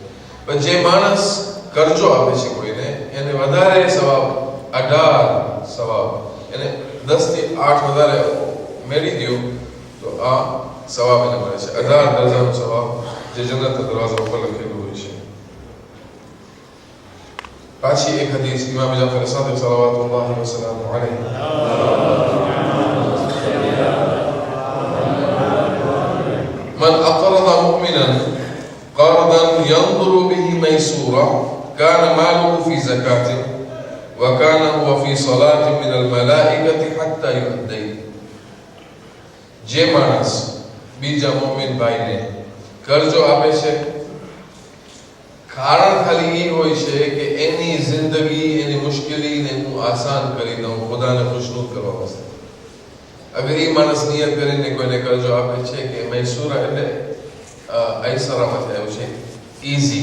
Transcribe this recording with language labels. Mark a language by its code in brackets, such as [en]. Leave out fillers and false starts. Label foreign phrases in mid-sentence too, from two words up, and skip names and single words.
[gu] પણ જે માણસ કરજો આપે છે કોઈને, એને વધારે સવાબ, 18 સવાબ, એને 10 થી 8 વધારે મેળવી દો તો આ સવાબ એને મળે છે. 18 દરજાનો સવાબ જે જન્નતના દરવાજા ઉપર લખેલું હોય છે. પાછી એક હદીસ ઇમામ જાફર સાદિક [ar] صلى الله وسلم عليه من أقرض مؤمنا قرضا ينظر به ميسورا كان ماله في زكاة وكان هو في صلاة من الملائكة حتى يؤدي. [gu] જે માણસ બીજા મોમિન ભાઈને કરજો આપે છે, કારણ ખાલી એ હોય છે કે એની જિંદગી, એની મુશ્કેલીને હું આસાન કરી દઉં, ખુદાને ખુશનુદ કરવા વાસ્તે. અગર એ માણસ નિયત કરીને કોઈને કરજો આપે છે કે મૈસૂરા એટલે ઐસરામાંથી આવ્યું છે, ઈઝી.